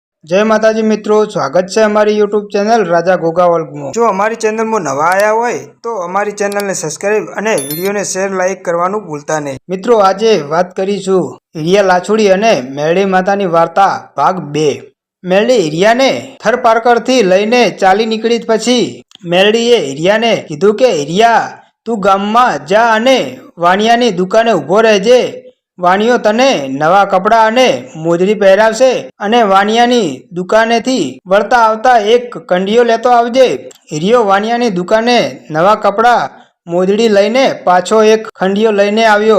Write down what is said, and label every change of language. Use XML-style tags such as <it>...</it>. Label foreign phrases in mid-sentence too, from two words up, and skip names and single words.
<hi>जय माताजी मित्रों, स्वागत है हमारी यूट्यूब चैनल राजा घोगा वर्ल्ड में। जो हमारी चैनल में नवा आया हो तो हमारी चैनल ने सब्सक्राइब और वीडियो ने</hi> <en>share like</en> <hi>करवानु भूलता नहीं।</hi> <gu>મિત્રો, આજ વાત કરીશું હીરિયા લાછુડી અને મેરડી માતાની વાર્તા ભાગ 2। મેરડી હીરિયા ને થર પારકર થી લઈને ચાલી નીકળી પછી મેરડીએ હીરિયા ને કીધું કે હીરિયા તું ગામમાં જા અને વાણિયાની દુકાને ઊભો રહેજે। વાણિયો તને નવા કપડાં અને મોજડી પહેરાવશે અને વાણિયાની દુકાનેથી વળતા આવતા એક કંડિયો લેતો આવજે। હીરિયો વાણિયાની દુકાને નવા કપડાં મોજડી લઈને પાછો એક ખંડિયો લઈને આવ્યો।</gu>